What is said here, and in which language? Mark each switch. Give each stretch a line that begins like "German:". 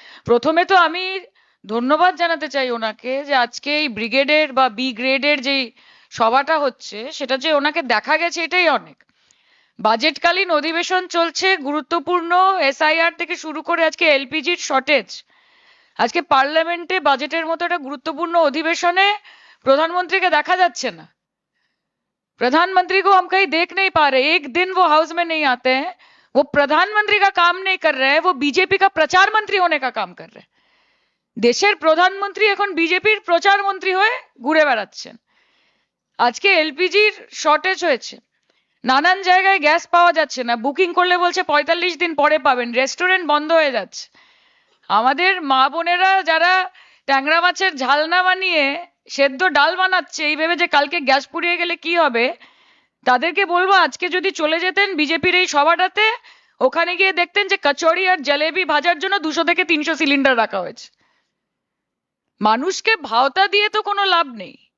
Bangla: প্রথমে তো আমি ধন্যবাদ জানাতে চাই ওনাকে যে আজকে এই ব্রিগেডের বা বি গ্রেডের যে সভাটা হচ্ছে সেটা যে ওনাকে দেখা গেছে এটাই অনেক। বাজেটকালীন অধিবেশন চলছে, গুরুত্বপূর্ণ এসআইআর থেকে শুরু করে আজকে এলপিজির শর্টেজ, আজকে পার্লামেন্টে বাজেটের মতো একটা গুরুত্বপূর্ণ অধিবেশনে প্রধানমন্ত্রীকে দেখা যাচ্ছে না।
Hindi: प्रधानमंत्री को हम कहीं देख नहीं पा रहे, एक दिन वो हाउस में नहीं आते हैं, वो प्रधानमंत्री का काम नहीं कर रहे हैं, वो बीजेपी का प्रचार मंत्री होने का काम कर रहे हैं।
Bangla: দেশের প্রধানমন্ত্রী এখন বিজেপির প্রচার মন্ত্রী হয়ে ঘুরে বেড়াচ্ছেন। আজকে এলপিজির শর্টেজ হয়েছে, নানান জায়গায় গ্যাস পাওয়া যাচ্ছে না, বুকিং করলে বলছে 45 দিন পরে পাবেন, রেস্টুরেন্ট বন্ধ হয়ে যাচ্ছে। আমাদের মা বোনেরা যারা ট্যাংরা মাছের ঝাল না বানিয়ে সেদ্ধ ডাল বানাচ্ছে এই ভেবে যে কালকে গ্যাস পুড়িয়ে গেলে কি হবে, তাদেরকে বলবো আজকে যদি চলে যেতেন বিজেপির এই সভাটাতে, ওখানে গিয়ে দেখতেন যে কচুরি আর জলেবি ভাজার জন্য 200 থেকে 300 সিলিন্ডার রাখা হয়েছে। মানুষকে ভাওতা দিয়ে তো কোনো লাভ নেই।